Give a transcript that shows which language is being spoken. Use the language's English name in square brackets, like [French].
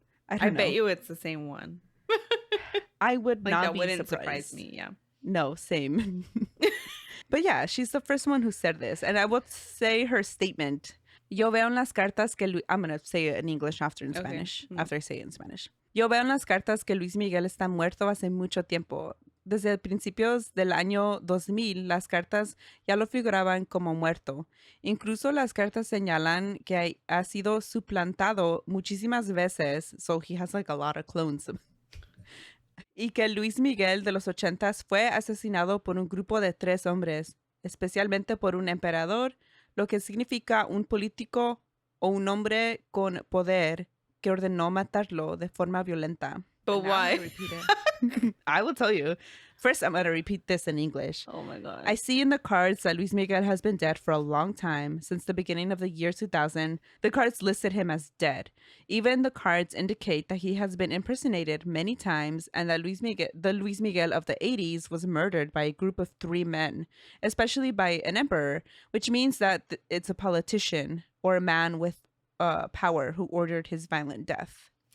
[English] I bet you it's the same one. I would like, not that be wouldn't surprised. Surprise me. Yeah. No, same. But yeah, she's the first one who said this, and I would say her statement. [Spanish] Yo veo en las cartas que [English] I'm gonna say it in English after in Spanish. After I say it in Spanish. [Spanish] Yo veo en las cartas que Luis Miguel está muerto hace mucho tiempo. Desde principios del año 2000, las cartas ya lo figuraban como muerto. Incluso las cartas señalan que ha sido suplantado muchísimas veces, [English] so he has like a lot of clones. [Spanish] Y que Luis Miguel de los 80s fue asesinado por un grupo de 3 hombres, especialmente por un emperador, lo que significa un político o un hombre con poder que ordenó matarlo de forma violenta. [English] But And now I'm why? gonna repeat it. I will tell you. First, I'm going to repeat this in English. Oh my God. I see in the cards that Luis Miguel has been dead for a long time. Since the beginning of the year 2000, the cards listed him as dead. Even the cards indicate that he has been impersonated many times and that the Luis Miguel of the 80s was murdered by a group of 3 men, especially by an emperor, which means that it's a politician or a man with power who ordered his violent death.